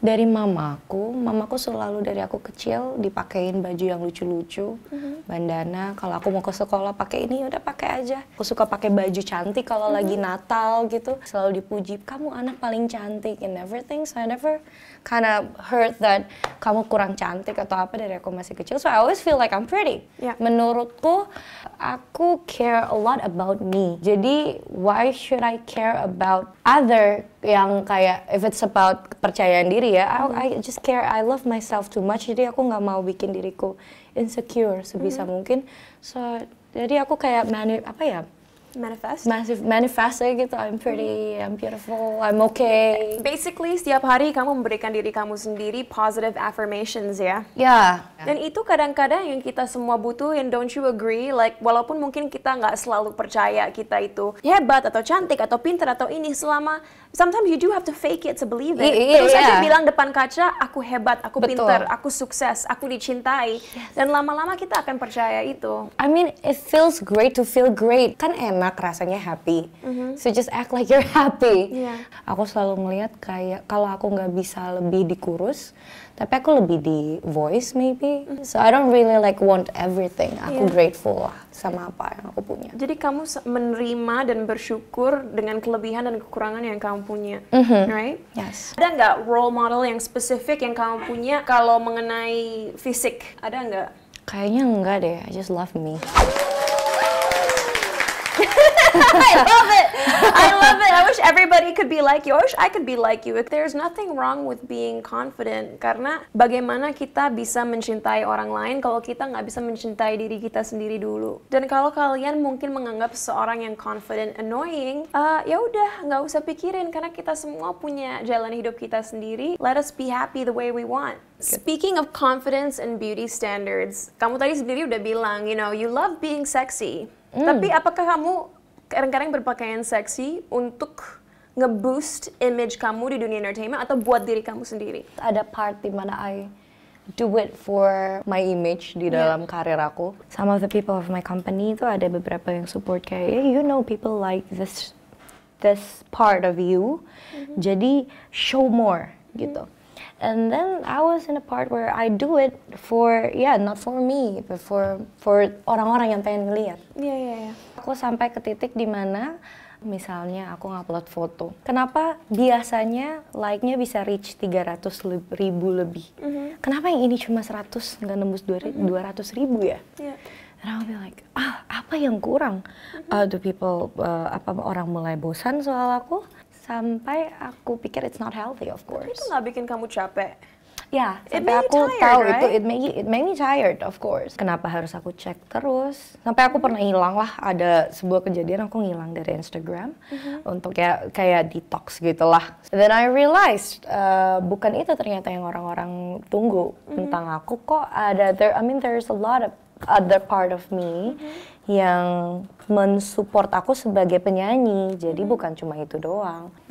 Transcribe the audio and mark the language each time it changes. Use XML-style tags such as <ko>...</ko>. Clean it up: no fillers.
<id>Dari mamaku selalu dari aku kecil dipakein baju yang lucu-lucu, bandana. Kalau aku mau ke sekolah pakai ini, udah pakai aja. Aku suka pakai baju cantik kalau lagi Natal gitu. Selalu dipuji, kamu anak paling cantik and everything. So I never kind of heard that kamu kurang cantik atau apa dari aku masih kecil.</id> <en>So I always feel like I'm pretty. Yeah. Menurutku, aku care a lot about me. Jadi why should I care about other yang kayak if it's about kepercayaan diri ya, I just care, I love myself too much, jadi aku nggak mau bikin diriku insecure sebisa mungkin. So jadi aku kayak manifest gitu, I'm pretty, I'm beautiful, I'm okay.</en> <id>Basically setiap hari kamu memberikan diri kamu sendiri positive affirmations ya. Ya. Dan itu kadang-kadang yang kita semua butuhin, don't you agree? Like walaupun mungkin kita nggak selalu percaya kita itu hebat atau cantik atau pintar atau ini, selama sometimes you do have to fake it to believe it. Terus aja bilang depan kaca, aku hebat, aku pintar, aku sukses, aku dicintai. Dan lama-lama kita akan percaya itu.</id> <en>I mean, it feels great to feel great. Kan enak rasanya happy. So just act like you're happy. Yeah.</en> <id>Aku selalu ngeliat kayak kalau aku nggak bisa lebih dikurus, tapi aku lebih di voice maybe.</id> <en>So I don't really like want everything.</en> <id>Aku grateful lah sama apa yang aku punya. Jadi kamu menerima dan bersyukur dengan kelebihan dan kekurangan yang kamu punya, right?</id> <en>Yes.</en> <id>Ada nggak role model yang spesifik yang kamu punya kalau mengenai fisik? Ada nggak?</id> <en>Kayaknya enggak deh. I just love me. I love it. I love it. I wish everybody could be like you. I wish I could be like you. There's nothing wrong with being confident.</en> <id>Karena bagaimana kita bisa mencintai orang lain kalau kita nggak bisa mencintai diri kita sendiri dulu. Dan kalau kalian mungkin menganggap seorang yang confident annoying, ya udah nggak usah pikirin karena kita semua punya jalan hidup kita sendiri.</id> <en>Let us be happy the way we want. Speaking of confidence and beauty standards, kamu tadi sendiri udah bilang, you know, you love being sexy.</en> <id>Tapi apakah kamu kadang-kadang berpakaian seksi untuk nge-boost image kamu di dunia entertainment atau buat diri kamu sendiri? Ada part di mana I do it for my image di dalam karir aku.</id> <en>Some of the people of my company itu ada beberapa yang support kayak, you know, people like this part of you. Jadi show more gitu. And then I was in a part where I do it for, not for me, but for orang-orang yang pengen ngeliat.</en> <id>Iya. Aku sampai ke titik di mana misalnya aku ngupload foto. Kenapa biasanya like-nya bisa reach 300.000 lebih? Kenapa yang ini cuma 100, nggak nembus 200.000 ya?</id> <en>Yeah.</en> <id>And I'll be like, apa yang kurang? Do people, orang mulai bosan soal aku? Sampai aku pikir it's not healthy, of course. Itu nggak bikin kamu capek? Ya,</id> <en>It</en> <id>sampai</id> <en>made you</en> <id>aku</id> <en>tired,</en> <id>tahu</id> <en>right? itu, it made me tired, of course.</en> <id>Kenapa harus aku cek terus? Sampai aku pernah hilang lah, ada sebuah kejadian aku ngilang dari Instagram untuk kayak detox gitu lah. Then I realized, bukan itu ternyata yang orang-orang tunggu tentang aku. Kok ada, there's a lot of other part of me yang mensupport aku sebagai penyanyi, jadi bukan cuma itu doang.</id>